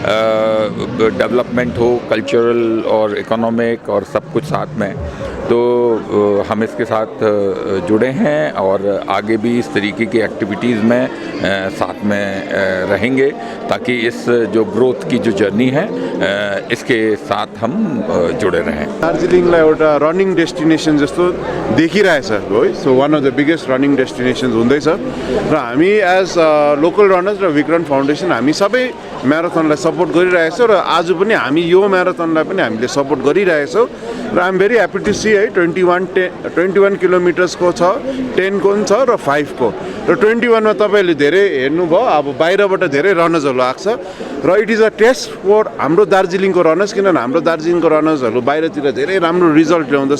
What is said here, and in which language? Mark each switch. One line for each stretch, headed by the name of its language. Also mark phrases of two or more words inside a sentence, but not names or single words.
Hindi: डेवलपमेंट हो, कल्चरल और इकोनॉमिक और सब कुछ साथ में, तो हम इसके साथ जुड़े हैं और आगे भी इस तरीके की एक्टिविटीज़ में साथ में रहेंगे, ताकि इस जो ग्रोथ की जो जर्नी है इसके साथ हम जुड़े रहें।
Nepali: दार्जिलिङलाई एउटा
English: running destination
Nepali: जस्तो देखिरहेछ है।
English: So one of the biggest running destinations
Nepali: हुँदैछ र हामी
English: as local runners
Nepali: र विक्रान्त फाउन्डेसन हामी सबै म्याराथनलाई सपोर्ट गरिरहेछौँ र आज पनि हामी यो म्याराथनलाई पनि हामीले सपोर्ट गरिरहेछौँ र
English: I am very happy to see
Nepali: है 21 किलोमिटर्सको छ, 10 को पनि छ र 5 को र 21 मा तपाईँले धेरै हेर्नुभयो, अब बाहिरबाट धेरै रनर्सहरू आएको छ र
English: it is a test for
Nepali: हाम्रो दार्जिलिङको रनर्स, किनभने हाम्रो दार्जिलिङको रनर्सहरू बाहिरतिर धेरै राम्रो रिजल्ट ल्याउँदछ।